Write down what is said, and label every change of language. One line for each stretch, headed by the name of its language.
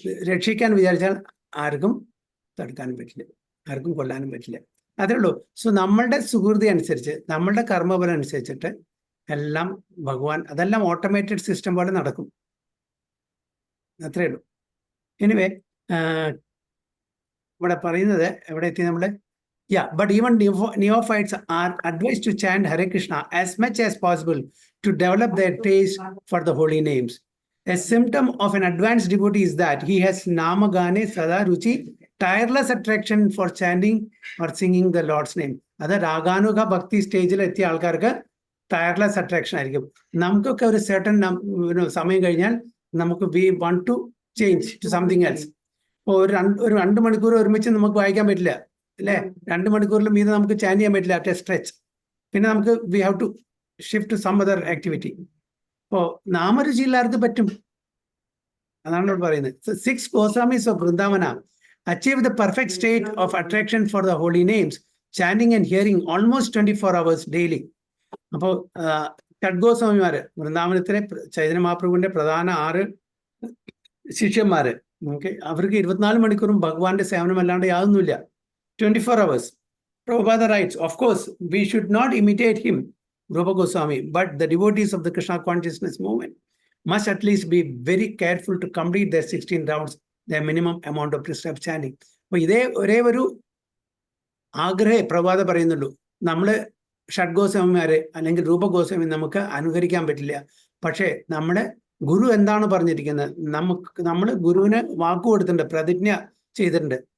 Malayalam: രക്ഷിക്കാൻ വിചാരിച്ചാൽ ആർക്കും തടുക്കാനും പറ്റില്ല, ആർക്കും കൊല്ലാനും പറ്റില്ല. അതേ ഉള്ളൂ. സോ നമ്മളുടെ സുഹൃതി അനുസരിച്ച്, നമ്മളുടെ കർമ്മബലം അനുസരിച്ചിട്ട് എല്ലാം ഭഗവാൻ, അതെല്ലാം ഓട്ടോമേറ്റഡ് സിസ്റ്റം പോലെ നടക്കും. അത്രേ ഉള്ളൂ. എനിവേ ഇവിടെ പറയുന്നത് എവിടെ എത്തി നമ്മള്?
English: Yeah, but even neophytes are advised to chant Hare Krishna as much as possible to develop their taste for the holy names. A symptom of an advanced devotee is that he has namagane sada ruchi, tireless attraction for chanting or singing the Lord's name.
Malayalam: അത് രാഗാനുക ഭക്തി സ്റ്റേജിൽ എത്തിയ ആൾക്കാർക്ക്
English: tireless attraction
Malayalam: ആയിരിക്കും. നമുക്കൊക്കെ ഒരു
English: certain
Malayalam: സമയം കഴിഞ്ഞാൽ നമുക്ക്
English: we want to change to something else.
Malayalam: ഇപ്പോൾ ഒരു 2 മണിക്കൂർ ഒരുമിച്ച് നമുക്ക് വായിക്കാൻ പറ്റില്ല അല്ലേ? 2 മണിക്കൂറിൽ മീതെ നമുക്ക് ചാൻ ചെയ്യാൻ പറ്റില്ല
English: At a stretch.
Malayalam: പിന്നെ നമുക്ക്
English: We have to shift to some other activity.
Malayalam: അപ്പോൾ നാമരുചി എല്ലാവർക്കും പറ്റും, അതാണ് ഇവിടെ പറയുന്നത്.
English: 6 Goswamis of Vrindavana achieved the perfect state of attraction for the holy names, chanting and hearing almost 24 hours daily.
Malayalam: അപ്പോൾ ഷഡ്ഗോസ്വാമിമാര്, വൃന്ദാവനത്തിലെ ചൈതന്യ മഹാപ്രഭുവിന്റെ പ്രധാന 6 ശിഷ്യന്മാര്, അവർക്ക് 24 മണിക്കൂറും ഭഗവാന്റെ സേവനം അല്ലാണ്ട് യാതൊന്നുമില്ല.
English: 24 hours. Prabhupada writes, of course, we should not imitate him, Rupa Goswami, but the devotees of the Krishna consciousness movement must at least be very careful to complete their 16 rounds, their minimum amount of prescribed chanting.
Malayalam: അപ്പോൾ ഇതേ ഒരേ ഒരു ആഗ്രഹം പ്രഭാത പറയുന്നുള്ളൂ. നമ്മള് ഷഡ്ഗോസ്വാമിമാരെ അല്ലെങ്കിൽ രൂപഗോസ്വാമി നമുക്ക് അനുകരിക്കാൻ പറ്റില്ല. പക്ഷേ നമ്മുടെ ഗുരു എന്താണ് പറഞ്ഞിരിക്കുന്നത്, നമ്മൾ ഗുരുവിന് വാക്കു കൊടുത്തിട്ടുണ്ട്, പ്രതിജ്ഞ ചെയ്തിട്ടുണ്ട്.